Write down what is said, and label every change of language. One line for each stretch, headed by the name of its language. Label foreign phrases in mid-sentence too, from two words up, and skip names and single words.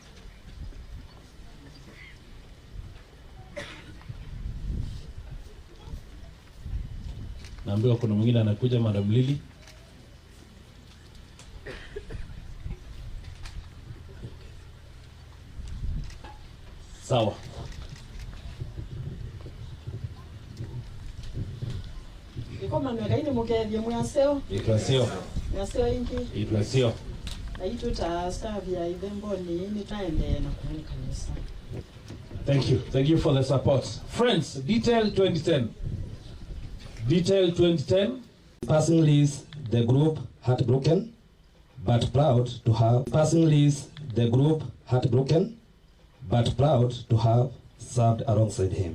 Swahili: Naambiwa kuna mwingine anakuja, Madam Lily. Sawa.
Kamba: Ikoma ngai ni mukethie mwaseo. Itwasio. Mwaseo ingi. Itwasio. Na itu ta staff ya idembo ni taende na kuani kanisa.
English: Thank you. Thank you for the support. Friends, detail 2010. Detail 2010. Passing leaves the group heartbroken, but proud to have. Passing leaves the group heartbroken, but proud to have served alongside him.